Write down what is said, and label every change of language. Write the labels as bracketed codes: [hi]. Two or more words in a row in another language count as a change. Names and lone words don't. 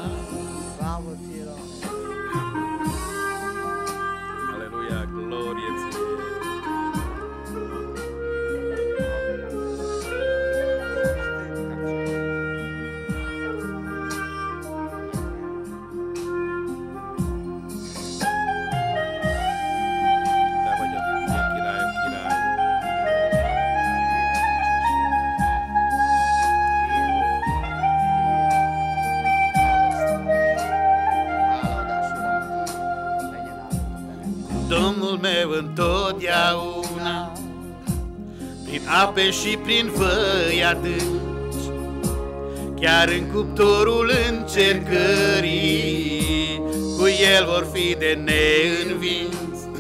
[ro] Aleluia! Glorie ție! [hu] Te vagy a királyok király. [ro] Domnul meu întotdeauna, prin ape și prin văi adânci, chiar în cuptorul încercării, cu El vor fi de neînvins.